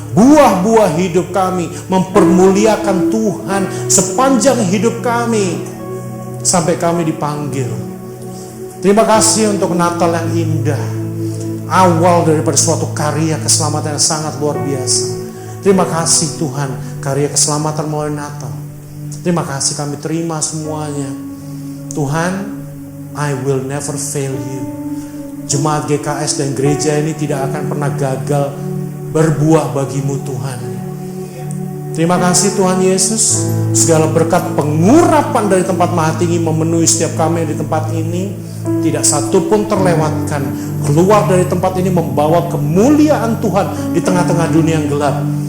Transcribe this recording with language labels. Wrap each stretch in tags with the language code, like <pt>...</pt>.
<id>Buah-buah hidup kami mempermuliakan Tuhan sepanjang hidup kami sampai kami dipanggil. Terima kasih untuk Natal yang indah, awal daripada suatu karya keselamatan yang sangat luar biasa. Terima kasih Tuhan, karya keselamatan melalui Natal. Terima kasih, kami terima semuanya.</id> <en>Tuhan, I will never fail you.</en> <id>Jemaat GKS dan gereja ini tidak akan pernah gagal berbuah bagimu, Tuhan. Terima kasih Tuhan Yesus. Segala berkat pengurapan dari tempat Maha Tinggi memenuhi setiap kami di tempat ini. Tidak satu pun terlewatkan. Keluar dari tempat ini membawa kemuliaan Tuhan di tengah-tengah dunia yang gelap.</id>